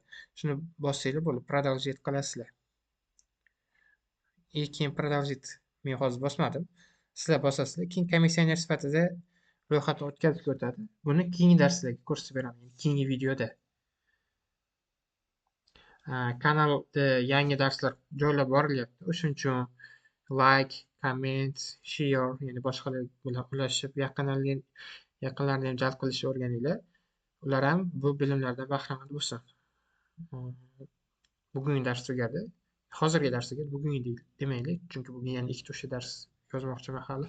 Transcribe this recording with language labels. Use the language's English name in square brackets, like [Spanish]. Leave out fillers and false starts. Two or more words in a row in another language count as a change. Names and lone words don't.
[Uzbek] Shuni bossanglar bo'ladi, продолжить qilasizlar. Keyin продолжить men hozir bosmadim. Sizlar bosasizlar, keyin komissioner sifatida ro'yxatni o'tkazib o'tadi. Buni keyingi darslarga ko'rsatib beraman, keyingi videoda. Kanalda yangi darslar joylab borilyapti. [English] O'shuning uchun like, comment, share, [Uzbek] ya'ni boshqalar bilan ulashib, yaqinlarni ham jalb qilishni o'rganinglar. Ular ham bu bilimlardan bahramand bo'lsin. Bugungi dars tugadi. Hozirgi dars tugadi, bugungi demaylik, chunki bugun yana ikkita o'sha dars yozmoqchiman hali.